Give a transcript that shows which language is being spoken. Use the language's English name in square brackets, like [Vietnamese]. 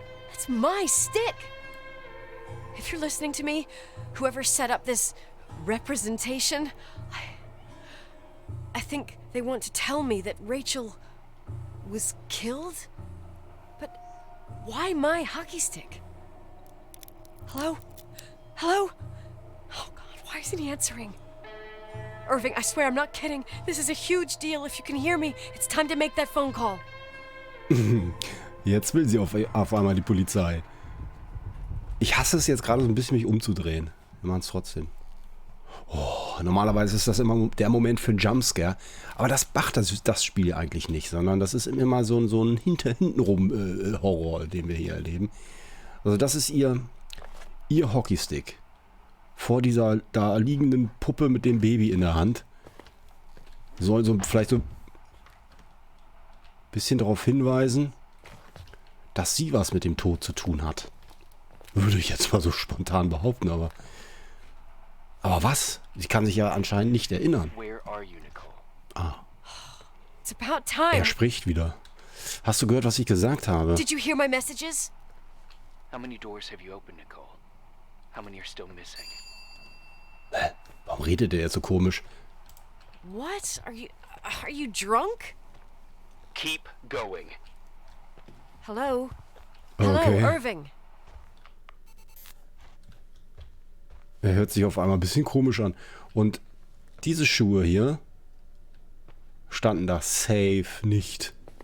[English] That's my stick! If you're listening to me, whoever set up this representation, I think they want to tell me that Rachel was killed? But why my hockey stick? Hello? Hello? Oh God, why isn't he answering? Irving, I swear I'm not kidding. This is a huge deal. If you can hear me, it's time to make that phone call. [German] Jetzt will sie auf einmal die Polizei. Ich hasse es jetzt gerade so ein bisschen, mich umzudrehen. Wir machen es trotzdem. Oh, normalerweise ist das immer der Moment für einen Jumpscare. Aber das macht das Spiel eigentlich nicht, sondern das ist immer so ein hintenrum Horror, den wir hier erleben. Also das ist ihr Hockeystick. Vor dieser da liegenden Puppe mit dem Baby in der Hand. Soll so vielleicht so ein bisschen darauf hinweisen, dass sie was mit dem Tod zu tun hat. Würde ich jetzt mal so spontan behaupten, aber was? Sie kann sich ja anscheinend nicht erinnern. [English] Where are you, Nicole? [German] Ah, [English] It's about time. [German] er spricht wieder. Hast du gehört, was ich gesagt habe? [English] Did you hear my messages? How many doors have you opened, Nicole? How many are still missing? [German] Hä? Warum redet der jetzt so komisch? [English] What? Are you drunk? Keep going. Hello? Hello, [German] Okay. [English] Irving. [German] Er hört sich auf einmal ein bisschen komisch an. Und diese Schuhe hier standen da safe nicht.